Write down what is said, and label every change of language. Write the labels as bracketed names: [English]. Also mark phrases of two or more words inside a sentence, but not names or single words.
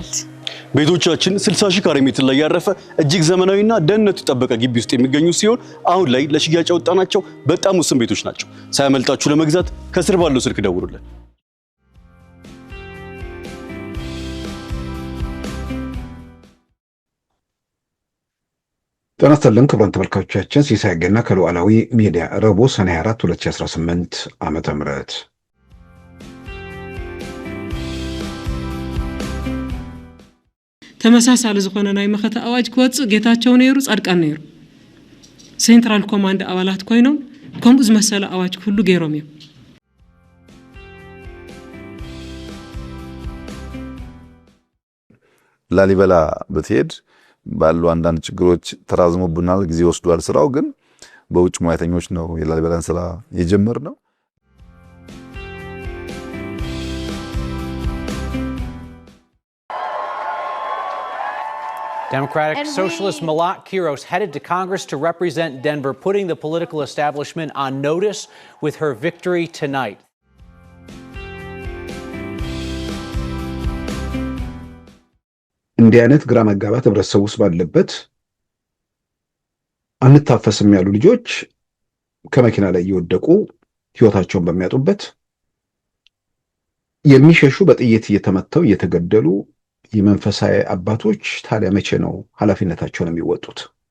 [Amharic] ቤቶቻችን 60 ሺህ ካሬ ሜትር ላይ ያረፈ እጅግ ዘመናዊና ደህንነቱ የተጠበቀ ግቢ ውስጥ የሚገኙ ሲሆን አሁን ላይ ለሽያጭ ያወጣናቸው በጣም ውስን ቤቶች ናቸው። ሳይመልጣችሁ ለመግዛት ከስር ባለው ስልክ ደውሉልን። ጤና ይስጥልን ክቡራን ተመልካቾቻችን፣ ሲሳይ ገና ከሉዓላዊ ሚዲያ ረቡዕ ሰኔ 4 2018 ዓመተ ምህረት [Tigrinya] ተመሳሳሊ ዝኾነ ናይ መኸተ አዋጅ ክወጽእ ጌታቸው ነይሩ ጻድቃን ነይሩ ሴንትራል ኮማንድ አባላት ኮይኖም ከምኡ ዝመሰለ አዋጅ ሁሉ ገይሮም እዮም። [Amharic] ላሊበላ በትሄድ ባሉ አንዳንድ ችግሮች ተራዝሞብናል፣ ጊዜ ወስዷል። ስራው ግን በውጭ ሙያተኞች ነው የላሊበላን ስራ የጀመርነው። [English] Democratic Socialist Malak Quiros headed to Congress to represent Denver, putting the political establishment on notice with her victory tonight. [Amharic] እንዲህ አይነት ግራ መጋባት ህብረተሰብ ውስጥ ባለበት አንታፈስም ያሉ ልጆች ከመኪና ላይ እየወደቁ ህይወታቸውን በሚያጡበት የሚሸሹ በጥይት እየተመተው እየተገደሉ የመንፈሳዊ አባቶች ታዲያ መቼ ነው ኃላፊነታቸውን የሚወጡት?